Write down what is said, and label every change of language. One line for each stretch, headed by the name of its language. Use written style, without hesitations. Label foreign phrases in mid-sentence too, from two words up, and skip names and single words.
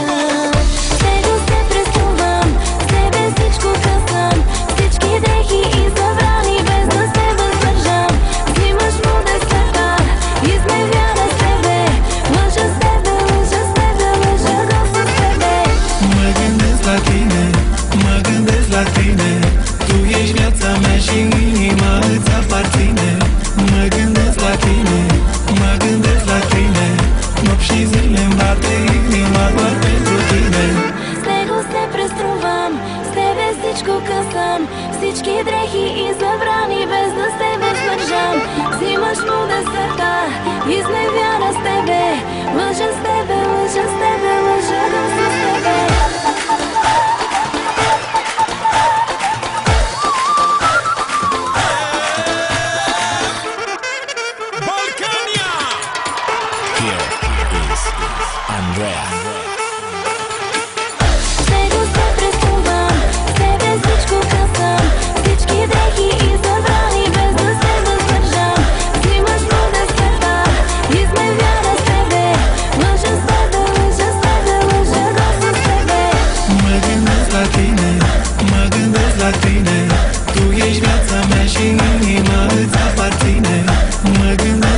Bulgarian: С него се преструвам, с тебе всичко късам. Всички дрехи и забрани, без да се въздържам. Взимаш му десета, изневяра с тебе. Лъжа с тебе, лъжа с тебе, лъжа го с тебе.
Romanian: Mă gândesc la tine, mă gândesc la tine. Tu ești viața mea și inima îți aparține. Mă gândesc la tine, mă gândesc la tine. Nopți și zile îmi bate inima doar pentru tine.
Bulgarian: С него се преструвам, с тебе всичко късам. Всички дрехи и забрани, без да се въздържам. Взимаш му десета, изневяра с тебе. Лъжа с тебе, лъжа с тебе, лъжа го с тебе. Balkania!
English: Here is Andrea.
Bulgarian: С него се преструвам, с тебе всичко късам. Всички дрехи и забрани, без да се въздържам. Взимаш му десета, изневяра с тебе. Лъжа с тебе, лъжа с тебе, лъжа го с тебе.
Romanian: Mă gândesc la tine, mă gândesc la tine. Tu ești viața mea și inima îți aparține. Mă gândesc